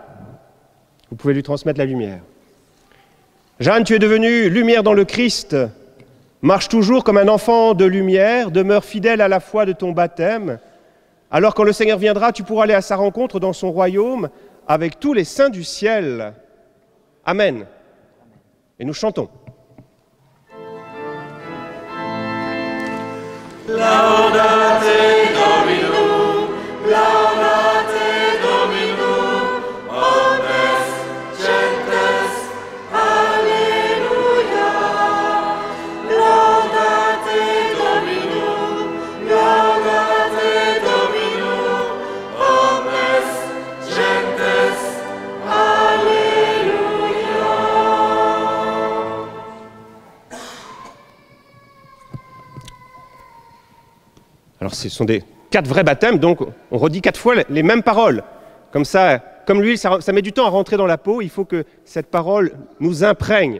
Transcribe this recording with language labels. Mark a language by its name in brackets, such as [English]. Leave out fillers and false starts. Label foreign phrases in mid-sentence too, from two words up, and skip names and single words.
[French] Vous pouvez lui transmettre la lumière. Jeanne, tu es devenue lumière dans le Christ. Marche toujours comme un enfant de lumière, demeure fidèle à la foi de ton baptême. Alors quand le Seigneur viendra, tu pourras aller à sa rencontre dans son royaume avec tous les saints du ciel. Amen. Et nous chantons. [Latin] Laudate Domino, laudate Domino, omnes gentes, alleluia. Laudate Domino, laudate Domino, omnes gentes, alleluia. [French] Alors ce sont des 4 vrais baptêmes, donc on redit 4 fois les mêmes paroles. Comme ça, comme l'huile, ça met du temps à rentrer dans la peau, il faut que cette parole nous imprègne.